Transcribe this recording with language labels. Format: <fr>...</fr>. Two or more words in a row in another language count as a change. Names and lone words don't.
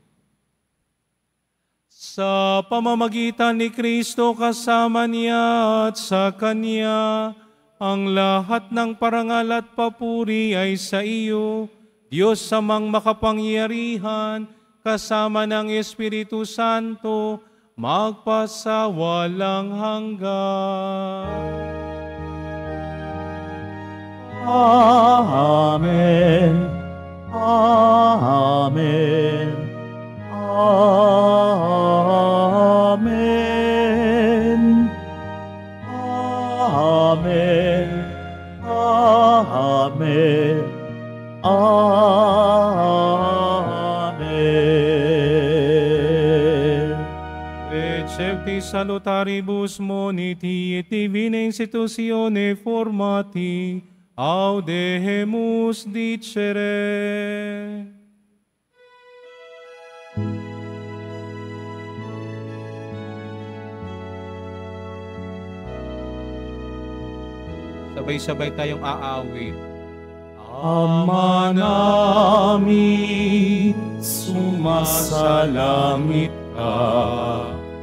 <tl>Sa pamamagitan ni Kristo kasama niya at sa Kanya, ang lahat ng parangal at papuri ay sa iyo, Diyos Amang makapangyarihan, kasama ng Espiritu Santo, magpasawalang hanggan. Amen. Amen. Amen. Amen. Amen. Amen.</tl> <la>Recepti salutaribus moniti et divina institutione formati, audemus dicere.</la> <tl>Sabay-sabay tayong aawit. Ama namin, sumasalangit ka.</tl>